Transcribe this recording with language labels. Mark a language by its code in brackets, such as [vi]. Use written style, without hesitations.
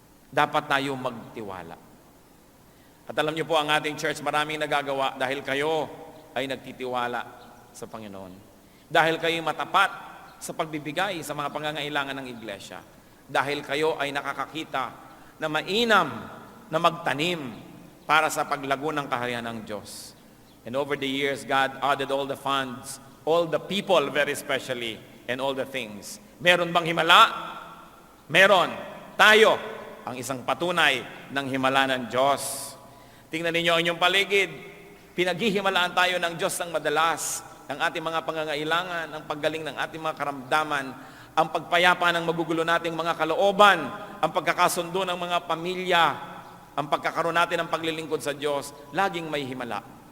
[tl] Dapat tayo magtiwala. At alam niyo po, ang ating church maraming nagagawa dahil kayo ay nagtitiwala sa Panginoon. Dahil kayo matapat sa pagbibigay sa mga pangangailangan ng iglesia. Dahil kayo ay nakakakita na mainam na magtanim para sa paglago ng kaharian ng Diyos. [en] And over the years, God added all the funds, all the people very especially, and all the things. [tl] Meron bang himala? Meron. Tayo, ang isang patunay ng himala ng Diyos. Tingnan ninyo ang inyong paligid. Pinaghihimalaan tayo ng Diyos ng madalas. Ang ating mga pangangailangan, ang paggaling ng ating mga karamdaman, ang pagpayapa ng magugulo nating mga kalooban, ang pagkakasundo ng mga pamilya, ang pagkakaroon natin ng paglilingkod sa Diyos, laging may himala.